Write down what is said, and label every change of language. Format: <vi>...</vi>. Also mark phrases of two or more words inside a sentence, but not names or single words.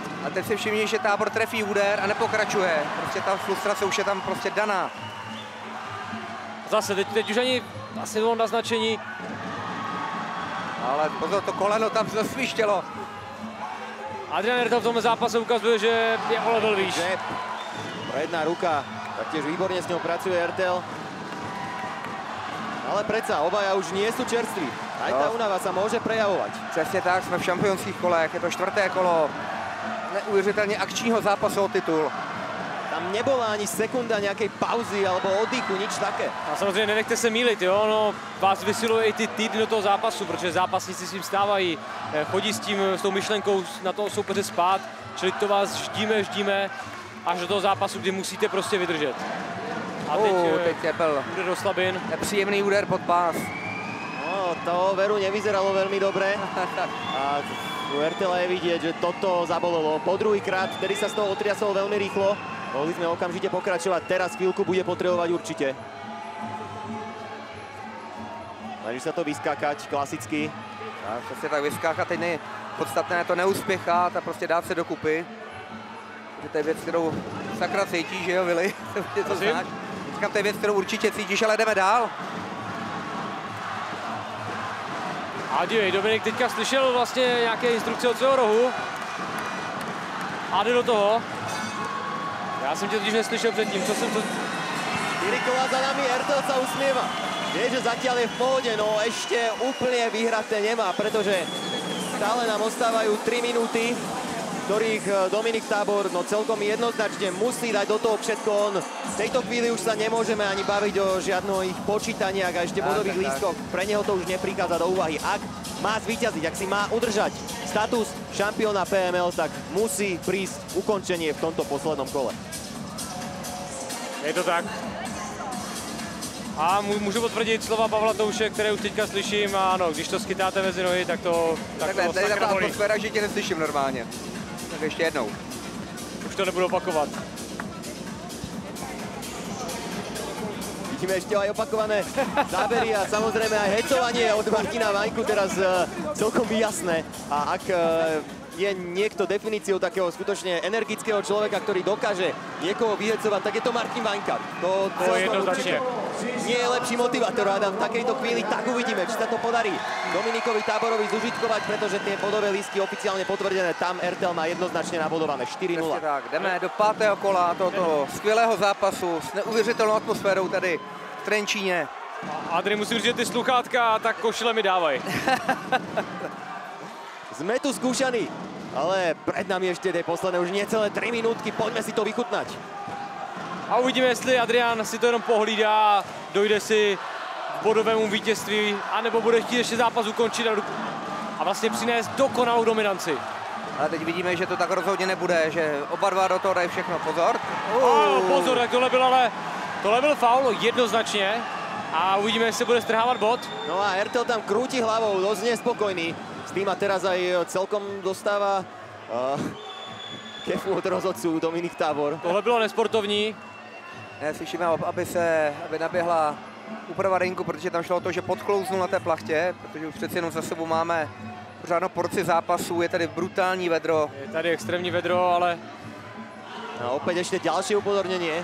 <cs>A teď si všimni, že Tábor trefí úder a nepokračuje. Prostě ta frustrace už je tam prostě daná. Zase, teď už ani asi bylo naznačení. Ale pozor, to koleno tam zasvištělo. Adrian Ertel v tomhle zápase ukazuje, že je o level výš.</cs> <sk>Predná ruka, taktiež výborne s ňou pracuje Ertel. Ale predsa, obaja už nie sú čerství. Aj tá únava sa môže prejavovať.</sk> <cs>Přesně tak, jsme v šampionských kolech, je to 4. kolo neuvěřitelně akčního zápasu o titul.</cs> <sk>Tam nebola ani sekunda nejakej pauzy alebo oddychu, nič také.</sk> <cs>A samozřejmě nenechte se mýlit, jo, no, vás vysiluje i ty týdny do toho zápasu, protože zápasníci s tím stávají, chodí s tou myšlenkou na toho soupeře spát, čili to vás ždíme až do toho zápasu, kdy musíte prostě vydržet. A teď byl úder do slabin. nepříjemný úder pod pás.</cs> <sk>No, to veru nevyzeralo veľmi dobre. A u Ertela je vidieť, že toto zabolelo. Po druhýkrát, vtedy sa z toho otriasol veľmi rýchlo. Mohli sme okamžite pokračovať. Teraz chvíľku bude potrebovať určite. Snaží sa to vyskákať klasicky.</sk> <cs>A přesně tak vyskákat, teď podstatné to neuspěchat a prostě dát se dokupy. Že to je věc, kterou sakra cítíš, že jo, Vili? To znáš. Říkám, to je věc, kterou určitě cítíš, ale jdeme dál. A dívej, Dominik teďka slyšel vlastně nějaké instrukce od svého rohu. A jde do toho. Já jsem tě totiž neslyšel předtím, co jsem to...</cs> <sk>4 kola za nami, Ertel sa usmieva. Je, že zatiaľ je v pohode, no ešte úplne vyhraté nemá, pretože stále nám ostávajú 3 minúty, ktorých Dominik Tábor no celkom jednoznačne musí dať do toho všetko on. V tejto chvíli už sa nemôžeme ani baviť o žiadnych počítaniach a ešte bodových lístkoch. Pre neho to už neprichádza do úvahy. Ak má zvíťaziť, ak si má udržať status šampióna PML, tak musí prísť ukončenie v tomto poslednom kole. Je to tak.</sk> <cs>A můžu potvrdit slova Pavla Touše, které už teďka slyším. A ano, když to skytáte mezi nohy, tak to Takhle, tady je taková atmosféra, že tě neslyším normálně. Tak ještě jednou. Už to nebudu opakovat.</cs> <sk>Vidíme ešte aj opakované zábery a samozrejme aj hecovanie od Martina Vaňku teraz celkom jasné. A ak je niekto definíciou takého skutočne energického človeka, ktorý dokáže niekoho vyhecovať, tak je to Martin Vaňka. To jednoznačne. Nie je lepší motivátor, Adam, v takejto chvíli, tak uvidíme, či sa to podarí Dominikovi Táborovi zužitkovať, pretože tie bodové lístky oficiálne potvrdené, tam RTL má jednoznačne nabodované 4-0.</sk> <cs>Tak, jdeme do 5. kola tohoto skvělého zápasu s neuvěřitelnou atmosférou tady v Trenčíně. Adri, musím říct, že ty sluchátka tak košile mi dávaj.</cs> <sk>Sme tu skúšaní, ale pred nami ešte tie posledné už necelé 3 minútky, poďme si to vychutnať.</sk> <cs>A uvidíme, jestli Adrián si to jenom pohlídá, dojde si k bodovému vítězství, anebo bude chtít ještě zápas ukončit a vlastně přinést dokonalou dominanci. Ale teď vidíme, že to tak rozhodně nebude, že oba dva do toho dají všechno. Pozor. Pozor, tak tohle byl faul jednoznačně a uvidíme, jestli bude strhávat bod.</cs> <sk>No a RTL tam krúti hlavou, dosť nespokojný s tým a teraz aj celkom dostáva kefu od rozhodcu Dominik Tábor.</sk> <cs>Tohle bylo nesportovní. Slyšíme, aby naběhla úprava ringu, protože tam šlo o to, že podklouznul na té plachtě, protože už přeci jenom za sebou máme pořádnou porci zápasů, je tady brutální vedro. Je tady extrémní vedro, ale...</cs> <sk>A opäť ešte ďalšie upozornenie.</sk>